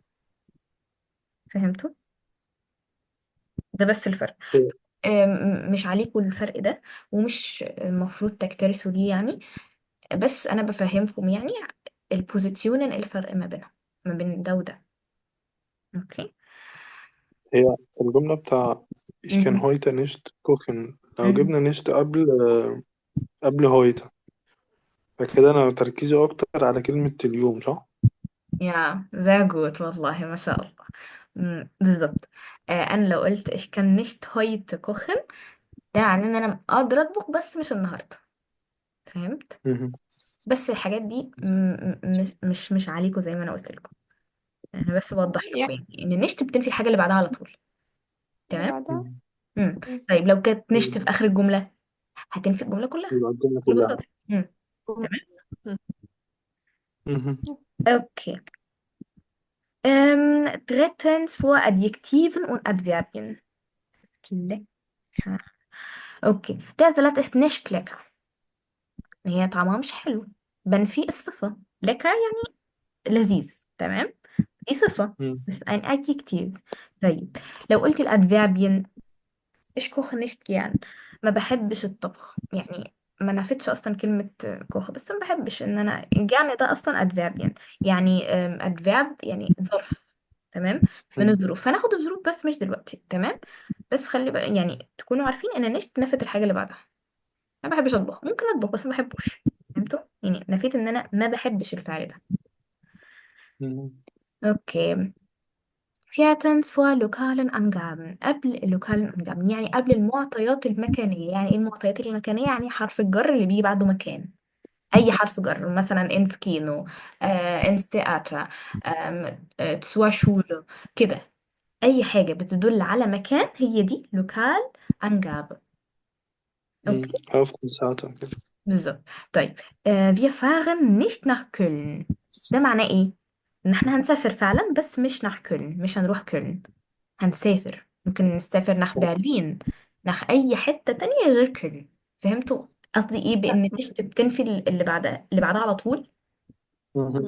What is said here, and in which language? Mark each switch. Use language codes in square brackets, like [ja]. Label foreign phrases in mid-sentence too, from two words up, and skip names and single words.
[ar] فهمتوا؟ ده بس الفرق. إيه. مش عليكم الفرق ده، ومش المفروض تكترثوا ليه يعني. بس انا بفهمكم يعني البوزيشن، الفرق ما بينهم، ما بين ده وده. اوكي. هي في الجملة بتاع [de] ich kann [ar] مهم. [de] heute nicht kochen، [ar] لو مهم. جبنا nicht قبل heute، فكده أنا تركيزي أكتر على كلمة اليوم، صح؟ يا [de] sehr gut [ar] والله ما شاء الله. بالظبط. انا لو قلت [de] ich kann nicht heute kochen، [ar] ده معناه ان انا قادرة اطبخ بس مش النهارده. فهمت؟ مهم. بس الحاجات دي مش عليكم زي ما انا قلت لكم. انا بس بوضح لكم يعني يعني ان نشت بتنفي الحاجه اللي بعدها على طول. اللي تمام. بعدها. امم مم. طيب لو كانت نشت في مم. اخر الجمله هتنفي الجمله كلها يبقى الجملة بكل كلها. بساطه. تمام. مم. مهم. [de] Okay. Drittens vor Adjektiven und Adverbien. Lecker. Okay. Der Salat ist nicht lecker. [ar] هي طعمها مش حلو. بنفي الصفة lecker يعني لذيذ. تمام. دي صفة مم. [de] بس ein Adjektiv. [ar] طيب لو قلت الأدفيربين [de] ich koche nicht gern. [ar] ما بحبش الطبخ يعني. ما نفتش اصلا كلمة كوخ، بس ما بحبش ان انا يعني ده اصلا ادفيرب يعني ادفيرب يعني ظرف. تمام. من مم. الظروف فناخد الظروف بس مش دلوقتي. تمام. بس خلي بقى يعني تكونوا عارفين ان نشت نفت الحاجة اللي بعدها. ما بحبش اطبخ، ممكن اطبخ بس ما بحبوش. فهمتوا؟ يعني نفيت ان انا ما بحبش الفعل ده. مم. اوكي. [de] Viertens vor lokalen Angaben. [ar] قبل اللوكال Angaben يعني قبل المعطيات المكانية. يعني ايه المعطيات المكانية؟ يعني حرف الجر اللي بيجي بعده مكان. أي حرف جر مثلا [de] ins Kino، ins Theater، zur Schule [ar] كده. أي حاجة بتدل على مكان هي دي لوكال Angabe. مم. أوكي. هفكر ساعتها كده. بالظبط. طيب [de] wir fahren nicht nach Köln. [ar] ده معناه ايه؟ ان احنا هنسافر فعلا بس مش [de] nach Köln، [ar] مش هنروح كولن. هنسافر، ممكن نسافر نخ برلين، نخ أي حتة تانية غير كولن. فهمتوا قصدي إيه بإن نشت بتنفي اللي بعدها على طول؟ مهم.